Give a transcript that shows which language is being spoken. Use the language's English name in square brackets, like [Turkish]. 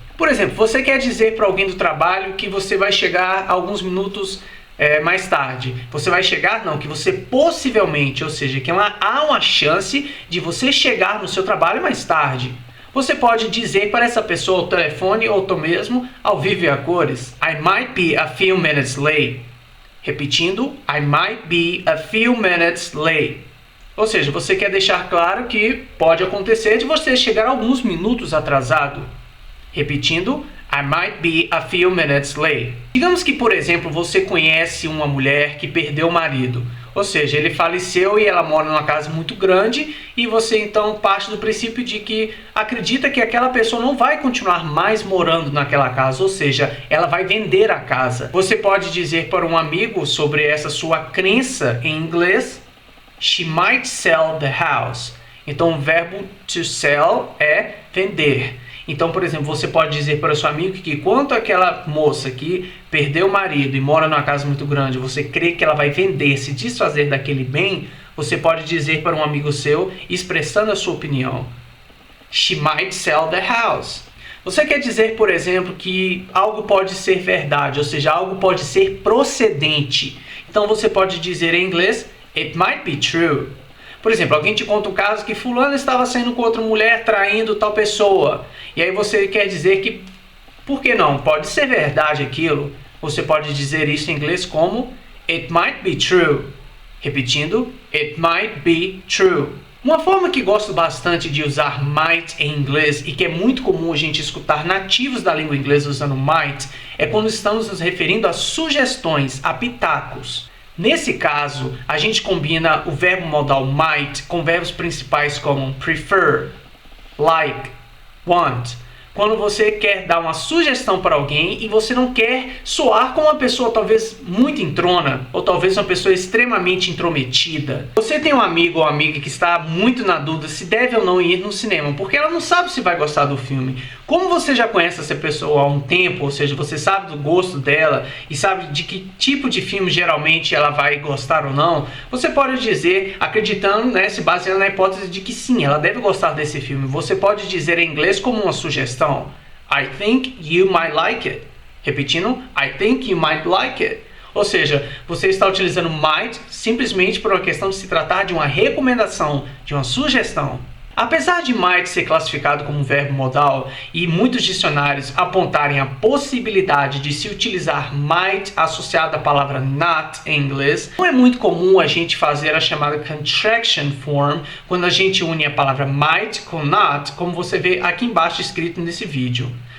[Portuguese] Por exemplo, você quer dizer para alguém do trabalho que você vai chegar alguns minutos mais tarde. Você vai chegar? Não, que você possivelmente, ou seja, que há uma chance de você chegar no seu trabalho mais tarde. Você pode dizer para essa pessoa ao telefone ou mesmo ao vivo e a cores, [English] I might be a few minutes late. [Portuguese] Repetindo, [English] I might be a few minutes late. [Portuguese] Ou seja, você quer deixar claro que pode acontecer de você chegar alguns minutos atrasado. Repetindo, [English] I might be a few minutes late. [Portuguese] Digamos que, por exemplo, você conhece uma mulher que perdeu o marido. Ou seja, ele faleceu e ela mora numa casa muito grande e você então parte do princípio de que acredita que aquela pessoa não vai continuar mais morando naquela casa, ou seja, ela vai vender a casa. Você pode dizer para um amigo sobre essa sua crença em inglês, [English] she might sell the house. [Portuguese] Então o verbo to sell é vender. Então, por exemplo, você pode dizer para o seu amigo que quanto aquela moça que perdeu o marido e mora numa casa muito grande, você crê que ela vai vender, se desfazer daquele bem, você pode dizer para um amigo seu, expressando a sua opinião. [English] She might sell the house. [Portuguese] Você quer dizer, por exemplo, que algo pode ser verdade, ou seja, algo pode ser procedente. Então você pode dizer em inglês, [English] it might be true. [Portuguese] Por exemplo, alguém te conta um caso que fulano estava saindo com outra mulher, traindo tal pessoa. E aí você quer dizer que, por que não? Pode ser verdade aquilo. Você pode dizer isso em inglês como [English] it might be true. [Portuguese] Repetindo, [English] it might be true. [Portuguese] Uma forma que gosto bastante de usar might em inglês e que é muito comum a gente escutar nativos da língua inglesa usando might é quando estamos nos referindo a sugestões, a pitacos. Nesse caso, a gente combina o verbo modal might com verbos principais como prefer, like, want. Quando você quer dar uma sugestão para alguém e você não quer soar como uma pessoa talvez muito entrona ou talvez uma pessoa extremamente intrometida. Você tem um amigo ou amiga que está muito na dúvida se deve ou não ir no cinema, porque ela não sabe se vai gostar do filme. Como você já conhece essa pessoa há um tempo, ou seja, você sabe do gosto dela e sabe de que tipo de filme geralmente ela vai gostar ou não, você pode dizer, acreditando, se baseando na hipótese de que sim, ela deve gostar desse filme. Você pode dizer em inglês como uma sugestão. [English] I think you might like it. [Portuguese] Repetindo, [English] I think you might like it. [Portuguese] Ou seja, você está utilizando might simplesmente por uma questão de se tratar de uma recomendação, de uma sugestão. Apesar de might ser classificado como um verbo modal e muitos dicionários apontarem a possibilidade de se utilizar might associado à palavra not em inglês, não é muito comum a gente fazer a chamada contraction form quando a gente une a palavra might com not, como você vê aqui embaixo escrito nesse vídeo.